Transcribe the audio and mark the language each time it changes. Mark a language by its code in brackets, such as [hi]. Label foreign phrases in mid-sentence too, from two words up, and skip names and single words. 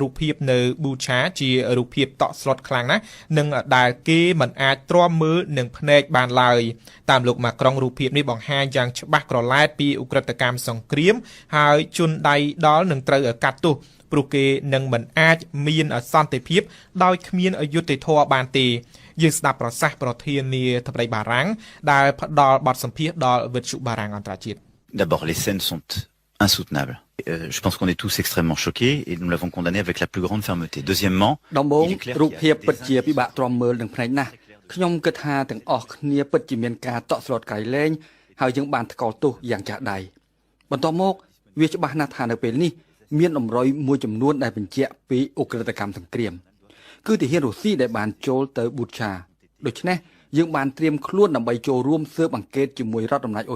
[km] បភាពនៅប៊ូឆាជារូបភាពតក់ស្លុតខ្លាំងណាស់និងដែលគេមិនអាចទ្រាំមើលនឹងភ្នែកបានឡើយតាមលោកម៉ាក្រុងរូបភាពនេះបង្ហាញយ៉ាងច្បាស់ក្រឡែតពីឧក្រិដ្ឋកម្មសង្គ្រាមហើយជនដៃដល់នឹងត្រូវកាត់ទោសព្រោះគេនឹងមិនអាចមានសន្តិភាពដោយគ្មានយុត្តិធម៌បានទេយើងស្ដាប់ប្រសាសន៍ប្រធានាធិបតីបារាំងដែលផ្ដល់បទសម្ភាសន៍ដល់វិទ្យុបារាំងអន្តរជាតិ [fr] D'abord, les scènes sont insoutenables. Je pense qu'on est tous extrêmement choqués et nous l'avons condamné avec la plus grande fermeté. Deuxièmement, [km] ដំបូងរូបភាពពិតជាពិបាកទ្រាំមើលនឹងភ្នែកណាស់ខ្ញុំគិតថាទាំងអស់គ្នាពិតជាមានការតក់ស្លុតក្រៃលែងហើយយើងបានថ្កោលទោសយ៉ាងចាស់ដៃបន្ទាប់មកវាច្បាស់ណាស់ថានៅពេលនេះមានតម្រុយមួយចំនួនដែលបញ្ជាក់ពីឧក្រិដ្ឋកម្មសង្គ្រាមគឺទាហានរុស្ស៊ីដែលបានចូលទៅប៊ូឆាដូច្នេះយើងបានត្រៀមខ្លួនដើម្បីចូលរួមស៊ើបអង្កេតជាមួយរដ្ឋអំណាចអ៊ុយ